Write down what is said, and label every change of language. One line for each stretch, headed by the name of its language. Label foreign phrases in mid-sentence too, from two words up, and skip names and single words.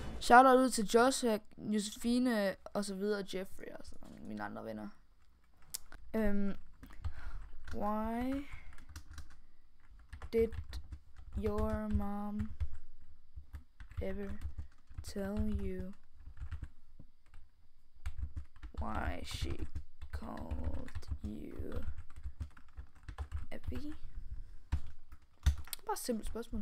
Danish: Shoutout ud til Joshua, Josefine og så videre, Jeffrey og så mine andre venner.
English: Why did your mom ever tell you why she called you Abby?
Danish: Bare et simpelt spørgsmål.